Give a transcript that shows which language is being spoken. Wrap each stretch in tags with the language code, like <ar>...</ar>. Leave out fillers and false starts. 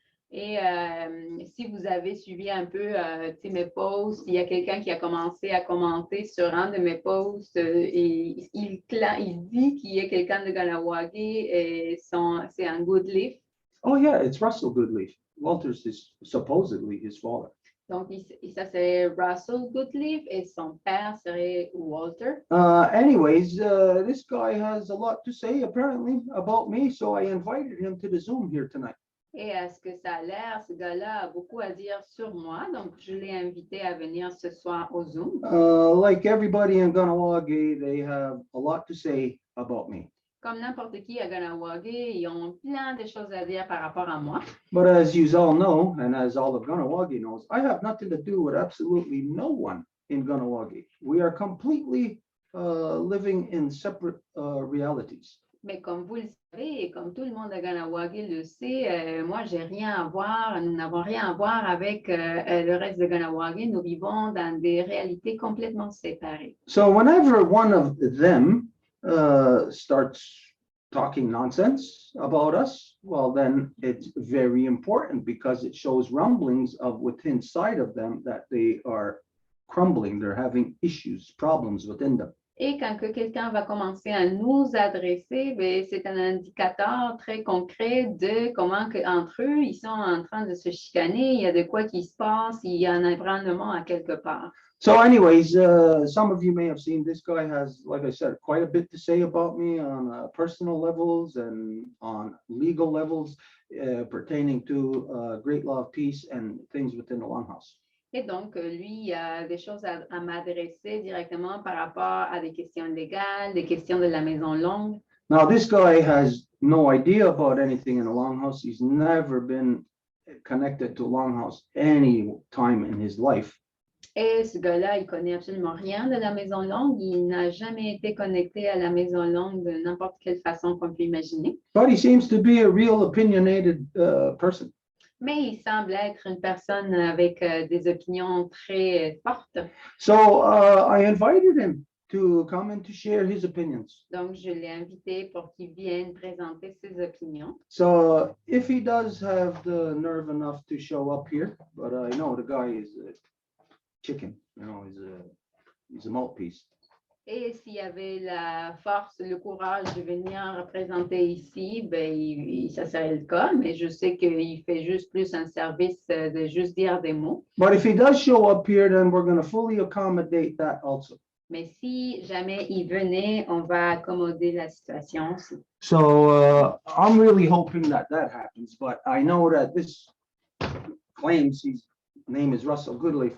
<fr>Et si vous avez suivi un peu mes posts, il y a quelqu'un qui a commencé à commenter sur un de mes posts et il dit qu'il y a quelqu'un de Ganawagi et c'est un Goodleaf.</fr> <en>Oh yeah, it's Russell Goodleaf. Walter's is supposedly his father.</en> <fr>Donc, ça c'est Russell Goodleaf et son père serait Walter.</fr> <en>Anyways, this guy has a lot to say apparently about me, so I invited him to the Zoom here tonight.</en> <fr>Et à ce que ça a l'air, ce gars-là a beaucoup à dire sur moi, donc je l'ai invité à venir ce soir au Zoom.</fr> <en>Like everybody in Ganawagi, they have a lot to say about me.</en> <fr>Comme n'importe qui à Ganawagi, ils ont plein de choses à dire par rapport à moi.</fr> <en>But as you all know, and as all of Ganawagi knows, I have nothing to do with absolutely no one in Ganawagi. We are completely living in separate realities.</en> <fr>Mais comme vous le savez, et comme tout le monde à Ganawagi le sait, moi, j'ai rien à voir, nous n'avons rien à voir avec le reste de Ganawagi. Nous vivons dans des réalités complètement séparées.</fr> <en>So whenever one of them starts talking nonsense about us, well, then it's very important because it shows rumblings of within inside of them that they are crumbling. They're having issues, problems within them.</en> <fr>Et quand que quelqu'un va commencer à nous adresser, c'est un indicateur très concret de comment que, entre eux, ils sont en train de se chicaner, il y a de quoi qui se passe, il y a un ébranlement à quelque part.</fr> <en>So anyways, some of you may have seen this guy has, like I said, quite a bit to say about me on personal levels and on legal levels pertaining to great law of peace and things within the Longhouse.</en> <fr>Et donc, lui, il a des choses à m'adresser directement par rapport à des questions légales, des questions de la maison longue.</fr> <en>Now, this guy has no idea about anything in the Longhouse. He's never been connected to Longhouse any time in his life.</en> <fr>Et ce gars-là, il connaît absolument rien de la maison longue. Il n'a jamais été connecté à la maison longue de n'importe quelle façon qu'on peut imaginer.</fr> <en>But he seems to be a real opinionated person.</en> <fr>Mais il semble être une personne avec des opinions très fortes.</fr> <en>So I invited him to come and to share his opinions.</en> <fr>Donc, je l'ai invité pour qu'il vienne présenter ses opinions.</fr> <en>So if he does have the nerve enough to show up here, but I know the guy is a chicken, he's a mouthpiece.</en> <fr>Et s'il y avait la force, le courage de venir représenter ici, ça serait le cas, mais je sais qu'il fait juste plus un service de juste dire des mots.</fr> <en>But if he does show up here, then we're going to fully accommodate that also.</en> <fr>Mais si jamais il venait, on va accommoder la situation aussi.</fr> <en>So I'm really hoping that happens, but I know that this claims his name is Russell Goodleaf.</en>